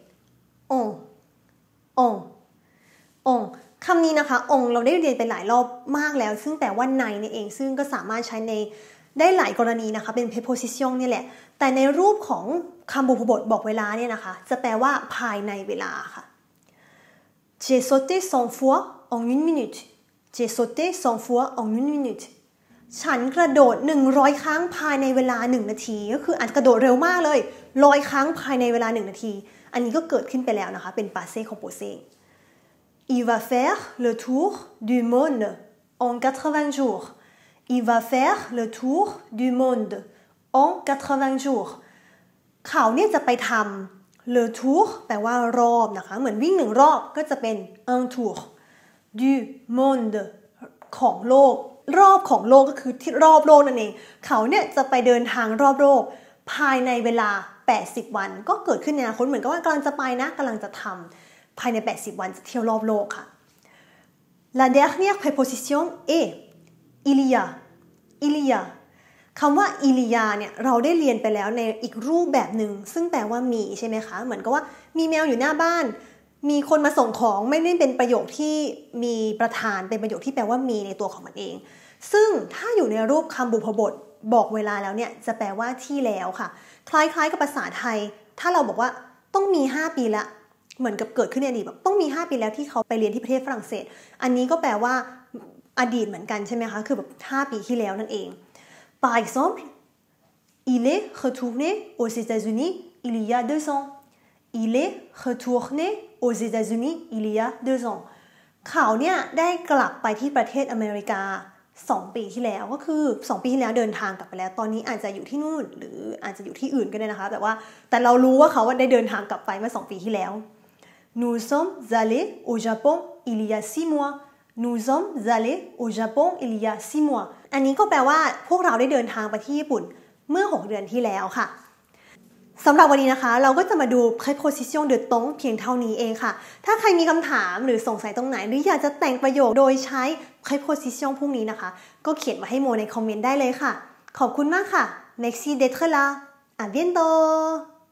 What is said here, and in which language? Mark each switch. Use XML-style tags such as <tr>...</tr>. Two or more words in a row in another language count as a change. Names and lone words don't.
<th>on คำนี้นะคะ on เราได้เรียนไปหลายรอบมากแล้วซึ่งแปลว่าในนี่เองซึ่งก็สามารถใช้ในได้หลายกรณีนะคะเป็น préposition นี่แหละแต่ในรูปของคำบุพบทบอกเวลาเนี่ยนะคะจะแปลว่าภายในเวลาค่ะ</th> <fr>J'ai sauté 100 fois en 1 minute J'ai sauté 100 fois en 1 minute</fr> <th>ฉันกระโดด100ครั้งภายใน เวลา1นาทีก็คืออาจจะกระโดดเร็วมากเลย100ครั้งภายในเวลา1นาทีอันนี้ก็เกิดขึ้นไปแล้วนะคะเป็น</th> <fr>passé composé Il va faire le tour du monde en 80 jours Il va faire le tour du monde en 80 jours</fr> <th>เขาเนี่ย จะไปทำ</th> <fr>le tour</fr> <th>แปลว่ารอบนะคะเหมือนวิ่ง1รอบก็จะเป็น</th> <fr>un tour du monde</fr> <th>ของโลกรอบของโลกก็คือที่รอบโลกนั่นเองเขาเนี่ยจะไปเดินทางร อบโลกภายในเวลา80วันก็เกิดขึ้นในอนาคตเหมือนกับว่ากำลังจะไปนะกำลังจะทำภายใน80วันจะเที่ยวรอบโลกค่ะ</th> <fr>La dernière préposition est il y a</fr> <th>คำว่า</th> <fr>il y a</fr> <th>เนี่ยเราได้เรียนไปแล้วในอีกรูปแบบหนึ่ง ซึ่งแปลว่ามีใช่ไหมคะเหมือนกับว่ามีแมวอยู่หน้าบ้านมีคนมาส่งของไม่ได้เป็นประโยคที่มีประธานเป็นประโยคที่แปลว่ามีในตัวของมันเองซึ่งถ้าอยู่ในรูปคำบุพบทบอกเวลาแล้วเนี่ยจะแปลว่าที่แล้วค่ะคล้ายๆกับภาษาไทยถ้าเราบอกว่าต้องมี5ปีละเหมือนกับเกิดขึ้นในอดีตแบบต้องมี5ปีแล้วที่เขาไปเรียนที่ประเทศฝรั่งเศสอันนี้ก็แปลว่า อดีตเหมือนกันใช่ไหมคะคือแบบ5 ปีที่แล้วนั่นเอง</th> <fr>Par exemple il est retourné aux États-Unis il y a 2 ans il est retourné aux États-Unis il y a 2 ans</fr> <th>เขาเนี่ยได้กลับไปที่ ประเทศอเมริกา2 ปีที่แล้วก็คือ2 ปีที่แล้วเดินทางกลับไปแล้วตอนนี้อาจจะอยู่ที่นู่นหรืออาจจะอยู่ที่อื่นก็ได้นะคะ แต่เรารู้ว่าเขาได้เดินทางกลับไปเมื่อ2 ปีที่แล้ว</th> <fr>Nous sommes allés au Japon il y a 6 mois Nous sommes allés au Japon il y a 6 mois</fr> <th>อันนี้ก็แปลว่าพวกเราได้เดินทางไปที่ญี่ปุ่นเมื่อ6 เดือนที่แล้วค่ะสำหรับวันนี้นะคะเราก็จะมาดู</th> <fr>préposition de temps</fr> <th>เพียงเท่านี้เองค่ะถ้าใครมีคำถามหรือสงสัยตรงไหนหรืออยากจะแต่งประโยคโดยใช้ préposition พวกนี้นะคะก็เขียนมาให้โมในคอมเมนต์ได้เลยค่ะขอบคุณมากค่ะ</th> <fr>Merci d'être là à bientôt</fr>